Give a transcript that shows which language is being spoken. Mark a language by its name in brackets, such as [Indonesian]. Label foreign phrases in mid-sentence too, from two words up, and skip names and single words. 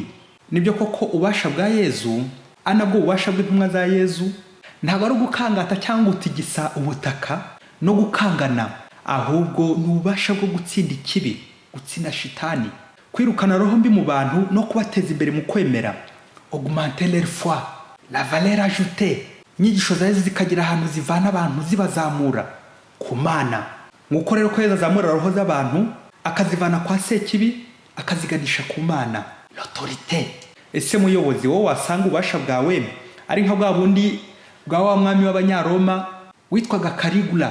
[Kinyarwanda] Nibyo koko ububasha bwa Yezu anabwo ububasha bw'intumwa za Yezu ntabwo ari gukangata cyangwa gutigisa ubutaka no gukangana, ahubwo ni ububasha bwo gutsinda ikibi, gutsinda shitani, kwirukana roho mbi mu bantu no kubateza imbere mu kwemera, [French] augmenter leur foi, la valeur ajoutée. [Kinyarwanda] Inyigisho za Yezu zikagira ahantu zivana abantu zibazamura ku Mana. Nk'uko rero ko Yezu azamura roho z'abantu akazivana kwa sekibi akaziganisha ku Mana, l'autorité. Ese muyobozi, wowe wasanga ububasha bwawe ari nka bwa bundi bwa wa mwami w'Abanyaroma witwaga Caligula?